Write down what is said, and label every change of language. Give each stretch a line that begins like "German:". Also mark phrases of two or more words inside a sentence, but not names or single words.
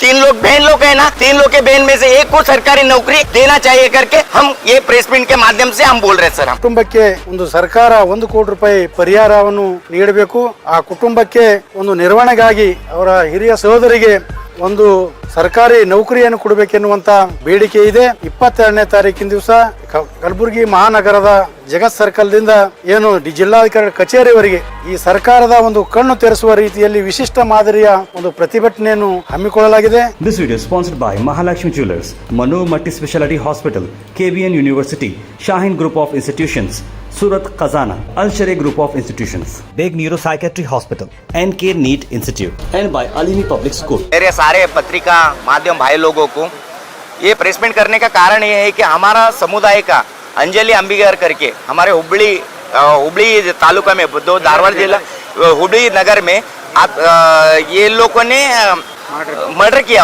Hindi: तीन लोग बहन लोग है ना, 3 लोग के बहन में से एक को सरकारी नौकरी देना चाहिए करके हम ये
English: press meet
Hindi: के माध्यम से हम बोल रहे हैं सर।
Kannada: ಕುಟುಂಬಕ್ಕೆ ಒಂದು ಸರ್ಕಾರ 1 ಕೋಟಿ ರೂಪಾಯಿ ಪರಿಹಾರವನ್ನು ನೀಡಬೇಕು. ಆ ಕುಟುಂಬಕ್ಕೆ ಒಂದು ನಿರ್ವಹಣೆಗಾಗಿ ಅವರ ಹಿರಿಯ ಸಹೋದರಿಗೆ ಒಂದು ಸರ್ಕಾರಿ ನೌಕರಿಯನ್ನು ಕೊಡಬೇಕೆನ್ನುವಂತ ಬೇಡಿಕೆ ಇದೆ. 22ನೇ ತಾರೀಕಿನ ದಿವಸ ಕಲಬುರಗಿ ಮಹಾನಗರದ ಜಗತ್ ಸರ್ಕಲ್ ದಿಂದ ಏನು ಜಿಲ್ಲಾಧಿಕಾರಿ ಕಚೇರಿವರೆಗೆ ಈ ಸರ್ಕಾರದ ಒಂದು ಕಣ್ಣು ತೆರೆಸುವ ರೀತಿಯಲ್ಲಿ ವಿಶಿಷ್ಟ ಮಾದರಿಯ ಒಂದು ಪ್ರತಿಭಟನೆಯನ್ನು ಹಮ್ಮಿಕೊಳ್ಳಲಾಗಿದೆ.
English: This video is sponsored by Mahalakshmi Jewelers, Manu Multi Speciality Hospital, KBN University, Shaheen Group of Institutions, Surat Khazana, Al Sharia Group of Institutions, Beg Neuropsychiatry Hospital, NK NEET Institute, and by Alimi Public School.
Hindi: मेरे सारे पत्रिका माध्यम भाई लोगों को ये
English: press meet
Hindi: करने का कारण ये है कि हमारा समुदाय का अंजलि अंबिगर करके हमारे हुबली तालुका में दो धारवाड़ जिला हुबली नगर में ये लोगों ने मर्डर किया.